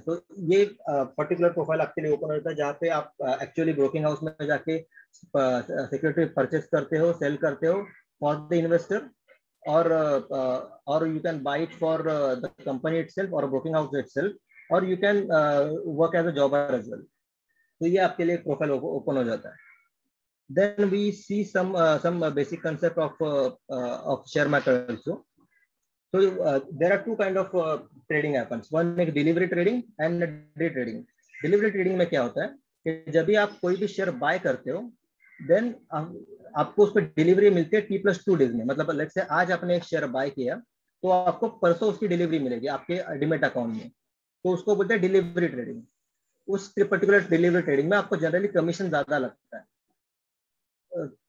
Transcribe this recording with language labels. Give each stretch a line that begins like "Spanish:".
Hindi: तो ये particular profile आपके लिए ओपन होता है जहाँ पे आप एक्चुअली ब्रोकिंग हाउस में जाके सिक्योरिटी परचेस करते हो, सेल करते हो for the investor,
English: or you can buy it for the company itself or a broking house itself, or you can work as a jobber as well.
Hindi: तो ये आपके लिए प्रोफाइल ओपन हो जाता है।
English: Then we see some basic concept of share market also. So there are two kind of trading happens. One is delivery trading and day trading.
Hindi: Delivery trading में क्या होता है कि जब भी आप कोई भी शेयर बाय करते हो, देन आपको उस पर डिलीवरी मिलती है T+2 डेज में। मतलब
English: let's say
Hindi: आज आपने एक शेयर बाय किया तो आपको परसों उसकी डिलीवरी मिलेगी आपके डीमैट अकाउंट में, तो उसको बोलते हैं डिलीवरी ट्रेडिंग। उस पर्टिकुलर डिलीवरी ट्रेडिंग में आपको जनरली कमीशन ज्यादा लगता है।